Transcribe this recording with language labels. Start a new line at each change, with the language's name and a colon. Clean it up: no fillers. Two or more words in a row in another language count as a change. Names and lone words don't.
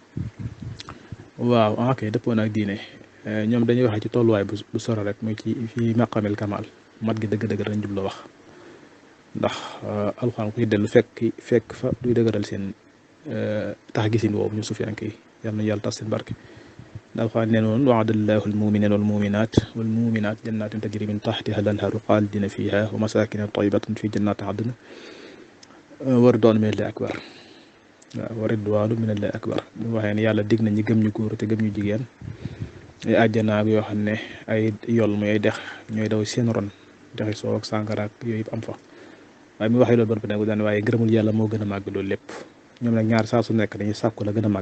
Wolof: waaw ok dëppoo na ak diine ñoom dañuy waxee ci tolluwaay bu sore rek muy ci fi
Arabic: مقام الكمال
Wolof: mat gi dëgg dañ jublu wax ndax alxuraan ku ci dellu fekk fa duy dëgëral seen tax gisin woowu ñu sufiyanke yi yàlla na yàlla tas seen barke. alxuraan nee noonu
Arabic: وعد الله المؤمنين والمؤمنات جنات تجري من تحتها الأنهار خالدين فيها ومساكن طيبة في جنات عدن ورضوان من الله أكبر.
Wolof: waaw
Arabic: ورضوان من الله أكبر
Wolof: bu waxee ne yàlla dig na ñi gëm ñu góor te gëm ñu jigéen ay àjjana yoo xam ne ay yol muy ay dex ñooy daw seen ron dexi soow ak sàngara ak yooyu yëpp am fa waaye mi waxee loolu ba nag daan waaye ngërëmul yàlla moo gën a màgg loolu lépp ñoom nag ñaar saa su nekk dañuy sàkku la gën a màgg.